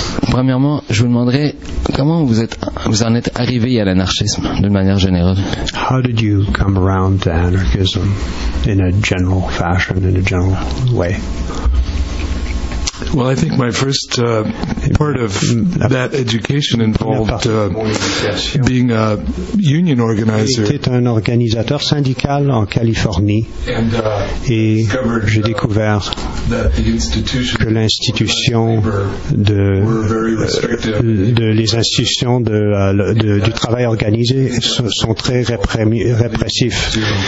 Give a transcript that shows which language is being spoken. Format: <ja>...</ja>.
<fr>Premièrement, je vous demanderais comment vous en êtes arrivé à l'anarchisme d'une manière générale.</fr> <en>How did you come around to anarchism in a general fashion, in a general way? Well, I think my first part of that education involved being a union organizer.</en> <fr>J'étais un organisateur syndical en Californie et j'ai découvert que l'institution du travail organisé sont très répressifs.</fr>